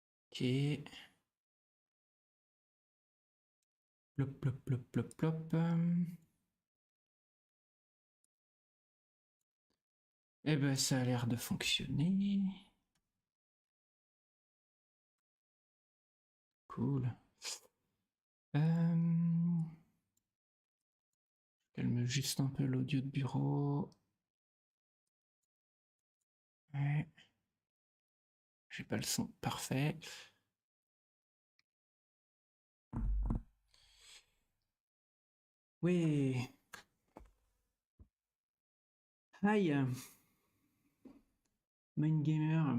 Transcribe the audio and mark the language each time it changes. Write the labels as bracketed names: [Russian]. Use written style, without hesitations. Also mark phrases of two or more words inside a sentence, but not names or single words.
[French] Ok. Plop, plop, plop, plop, plop. Eh ben, ça a l'air de fonctionner. Cool. Calme juste un peu l'audio de bureau. Ouais. J'ai pas le son parfait. Oui. [English] Hi, Mind Gamer.